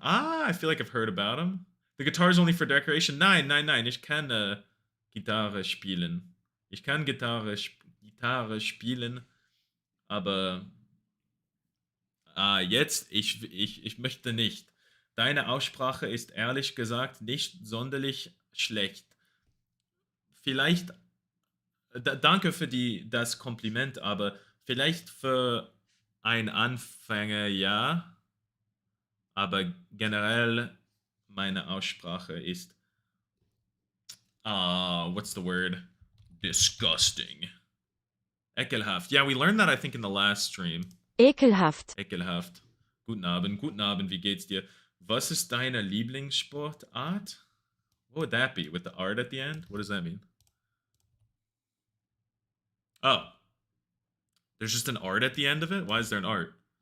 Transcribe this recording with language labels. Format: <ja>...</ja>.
<en>Ah, I feel like I've heard about him. The guitar is only for decoration.</en> <de>Nein. Ich kann Gitarre spielen. Ich kann Gitarre spielen, aber jetzt, ich möchte nicht. Deine Aussprache ist ehrlich gesagt nicht sonderlich schlecht. Vielleicht, danke für das Kompliment, aber vielleicht für einen Anfänger ja, aber generell meine Aussprache ist,</de> <en>what's the word? Disgusting.</en> <de>Ekelhaft.</de> <en>Yeah, we learned that I think in the last stream.</en> <de>Ekelhaft. Ekelhaft. Guten Abend, wie geht's dir? Was ist deine Lieblingssportart?</de> <en>What would that be? With the art at the end? What does that mean? Oh. There's just an art at the end of it? Why is there an art?</en>